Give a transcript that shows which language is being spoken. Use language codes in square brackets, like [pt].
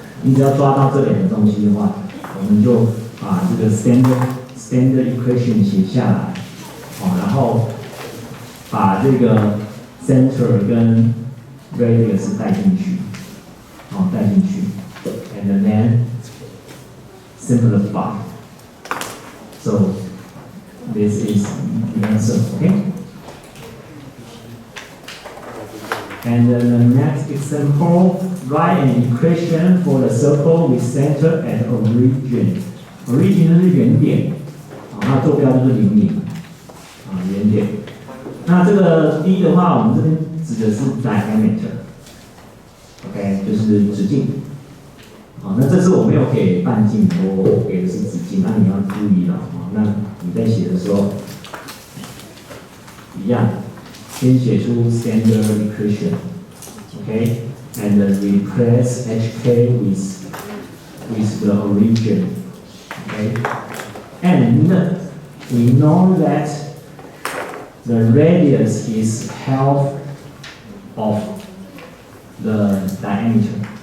[zh] 你只要抓到这2个东西的话，我们就把这个 standard equation 写下来，然后把这个 center 跟 radius 带进去， [en] and then simplify. So this is the answer, okay? And then the next example, write an equation for the circle with center at origin. [zh] Origin 是原点，那坐标就是0，原点。那这个 D 的话，我们这边指的是 diameter，OK， 就是直径。那这次我没有给半径，我给的是直径，那你要注意了，那你在写的时候一样，先写出 standard equation，OK， [en] and replace HK with the origin, okay, and we know that the radius is half of the diameter.